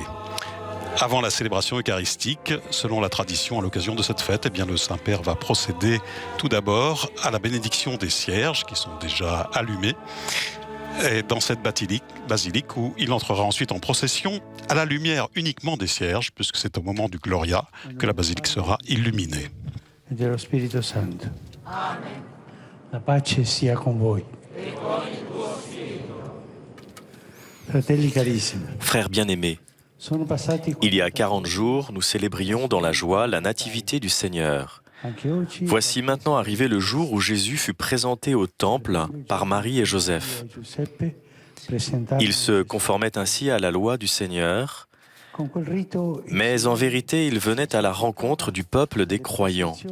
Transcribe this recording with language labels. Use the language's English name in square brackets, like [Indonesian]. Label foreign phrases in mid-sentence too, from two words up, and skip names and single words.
[French] Avant la célébration eucharistique, selon la tradition, à l'occasion de cette fête, le Saint-Père va procéder tout d'abord à la bénédiction des cierges qui sont déjà allumés et dans cette basilique où il entrera ensuite en procession à la lumière uniquement des cierges, puisque c'est au moment du Gloria que la basilique sera illuminée. [Italian] E dello Spirito Santo. Amen. La pace sia con voi. Fratelli carissimi. [French] Frères bien-aimés, il y a 40 jours, nous célébrions dans la joie la nativité du Seigneur. Voici maintenant arrivé le jour où Jésus fut présenté au temple par Marie et Joseph. Il se conformait ainsi à la loi du Seigneur, mais en vérité, il venait à la rencontre du peuple des croyants.